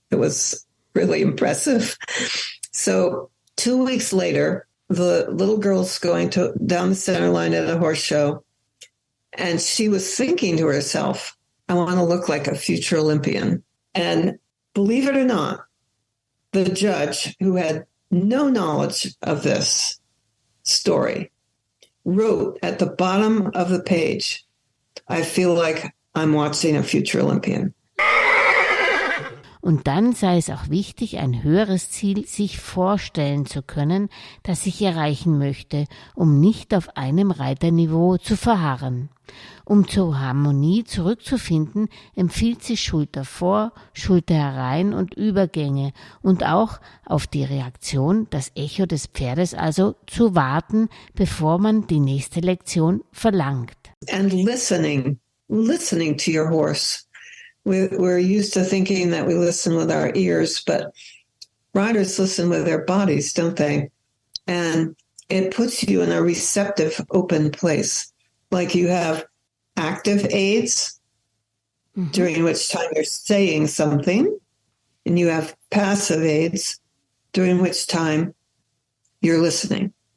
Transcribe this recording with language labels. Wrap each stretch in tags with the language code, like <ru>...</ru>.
<en>It was really impressive. So 2 weeks later, the little girl's going down the center line at a horse show, and she was thinking to herself, "I want to look like a future Olympian." And believe it or not, the judge, who had no knowledge of this story, wrote at the bottom of the page, "I feel like I'm watching a future Olympian."</en> <de>Und dann sei es auch wichtig, ein höheres Ziel sich vorstellen zu können, das ich erreichen möchte, um nicht auf einem Reiterniveau zu verharren. Um zur Harmonie zurückzufinden, empfiehlt sie Schulter vor, Schulter herein und Übergänge und auch auf die Reaktion, das Echo des Pferdes also, zu warten, bevor man die nächste Lektion verlangt.</de> <en>And listening to your horse. We're used to thinking that we listen with our ears, but riders listen with their bodies, don't they? And it puts you in a receptive, open place. Like you have active aids, during which time you're saying something, and you have passive aids, during which time you're listening.</en>